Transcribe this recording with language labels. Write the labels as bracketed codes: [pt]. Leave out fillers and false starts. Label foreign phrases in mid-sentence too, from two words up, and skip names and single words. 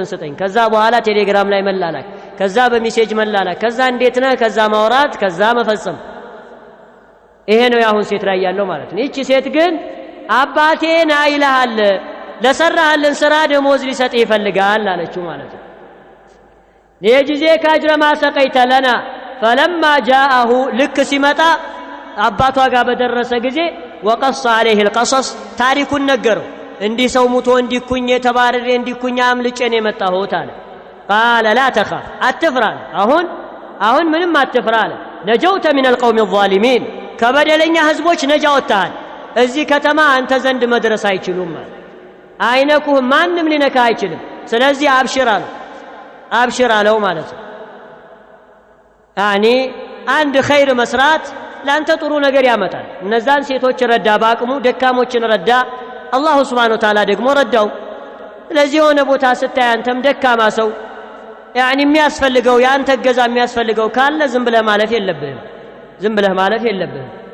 [am] ስጠኝ፣ ከዛ በኋላ ቴሌግራም ላይ መላላክ፣ ከዛ በሜሴጅ መላላክ፣ ከዛ እንዴት ነህ፣ ከዛ ማውራት፣ ከዛ መፈጸም። ይሄ ነው አሁን ሴት ላይ ያለው ማለት ነው። እቺ ሴት ግን አባቴ ና ይልሃል ለሰራህልን ስራ ደሞዝ ሊሰጥ ይፈልጋል አለችው ማለት ነው። [ar] ليجزيك أجر ما سقيت لنا فلما جاءه [am] ልክ ሲመጣ አባቷ ጋር በደረሰ ጊዜ [ar] وقص عليه القصص [am] ታሪኩን ነገረው። እንዲህ ሰው ሙቶ እንዲኩኝ ተባረረ እንዲኩኝ አምልጬ ነው የመጣሁት አለ። [ar] قال لا تخاف [am] አትፍራ፣ አሁን ምንም አትፍራ አለ። [ar] نجوت من القوم [am] الظالمين ከበደለኛ ህዝቦች ነጃ ወጣሃል። እዚህ ከተማ አንተ ዘንድ መድረስ አይችሉም ማለት አይነኩህ፣ ማንም ሊነካ አይችልም። ስለዚህ አብሽር አለው ማለት ነው። ያኒ አንድ ኸይር መስራት ላንተ ጥሩ ነገር ያመጣል። እነዛን ሴቶች ረዳ፣ በአቅሙ ደካሞችን ረዳ፣ [ar] الله سبحانه وتعالى [am] ደግሞ ረዳው። ስለዚህ የሆነ ቦታ ስታይ አንተም ደካማ ሰው ያኒ የሚያስፈልገው ያንተ ገዛ የሚያስፈልገው ካለ ዝም ብለህ ማለፍ የለብህም።